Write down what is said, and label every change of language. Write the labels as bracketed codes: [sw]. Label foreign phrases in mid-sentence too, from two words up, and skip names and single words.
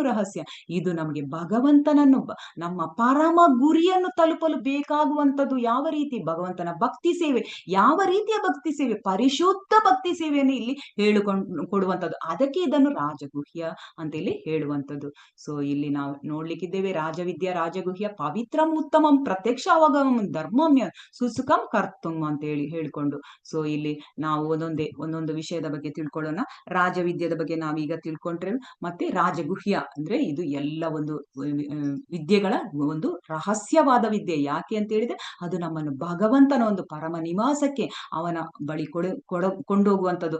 [kn] ರಹಸ್ಯ ಇದು ನಮಗೆ ಭಗವಂತನನ್ನು, ನಮ್ಮ ಪರಮ ಗುರಿಯನ್ನು ತಲುಪಲು ಬೇಕಾಗುವಂಥದ್ದು. ಯಾವ ರೀತಿ? ಭಗವಂತನ ಭಕ್ತಿ ಸೇವೆ. ಯಾವ ರೀತಿಯ ಭಕ್ತಿ ಸೇವೆ? ಪರಿಶುದ್ಧ ಭಕ್ತಿ ಸೇವೆಯನ್ನು ಇಲ್ಲಿ ಕೊಡುವಂಥದ್ದು. ಅದಕ್ಕೆ ಇದನ್ನು ರಾಜಗುಹ್ಯ ಅಂತ ಇಲ್ಲಿ ಹೇಳುವಂಥದ್ದು. ಸೊ ಇಲ್ಲಿ ನಾವು ನೋಡ್ಲಿಕ್ಕಿದ್ದೇವೆ, [sa] ರಾಜವಿದ್ಯಾ ರಾಜಗುಹ್ಯ ಪವಿತ್ರಂ ಉತ್ತಮಂ ಪ್ರತ್ಯಕ್ಷ ಅವಗಮಂ ಧರ್ಮಮ್ಯ ಸುಸುಖಂ ಕರ್ತುಂ [kn] ಅಂತ ಹೇಳಿಕೊಂಡು. ಸೊ ಇಲ್ಲಿ ನಾವು ಒಂದೊಂದು ವಿಷಯದ ಬಗ್ಗೆ ತಿಳ್ಕೊಳ್ಳೋಣ. ರಾಜವಿದ್ಯದ ಬಗ್ಗೆ ನಾವೀಗ ತಿಳ್ಕೊಂಡ್ರೆ, ಮತ್ತೆ ರಾಜಗುಹ್ಯ ಅಂದ್ರೆ ಇದು ಎಲ್ಲ ಒಂದು ವಿದ್ಯೆಗಳ ಒಂದು ರಹಸ್ಯವಾದ ವಿದ್ಯೆ. ಯಾಕೆ ಅಂತ ಹೇಳಿದ್ರೆ, ಅದು ನಮ್ಮನ್ನು ಭಗವಂತನ ಒಂದು ಪರಮ ನಿವಾಸಕ್ಕೆ, ಅವನ ಬಳಿ ಕೊಂಡೋಗುವಂಥದ್ದು.